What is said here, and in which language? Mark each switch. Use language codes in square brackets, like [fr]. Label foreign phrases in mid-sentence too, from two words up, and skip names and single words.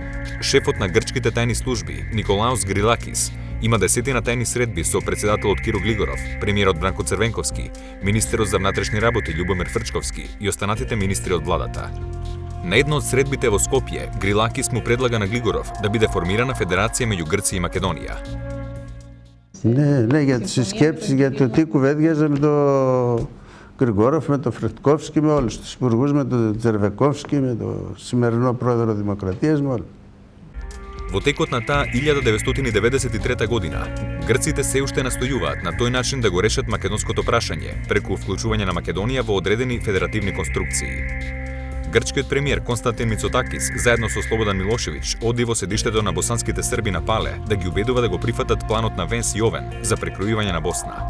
[mk] Шефот на грчките тајни служби, Николаос Грилакис, има десетина тајни средби со председателот Киро Глигоров, премиерот Бранко Црвенковски, министерот за внатрешни работи Љубомир Фрчковски и останатите министри од владата. На една од средбите во Скопје, Грилакис му предлага на Глигоров да биде формирана федерација меѓу Грција и Македонија. [el] Ναι, για τις σκέψεις για το τι κουβέντιαζε με τον Γρηγόροφ, με τον Φρετκόφσκι, με όλους τους υπουργούς, με τον Τσερβεκόφσκι, με τον σημερινό πρόεδρο Δημοκρατίας, με όλους. [mk] Во текот на таа 1993 година, грците се уште настојуваат на тој начин да го решат македонското прашање преку вклучување на Македонија во одредени федеративни конструкции. Грчкиот премиер Константин Мицотакис, заедно со Слободан Милошевиќ, оди во седиштето на босанските срби на Пале да ги убедува да го прифатат планот на Венс Јовен за прекројување на Босна.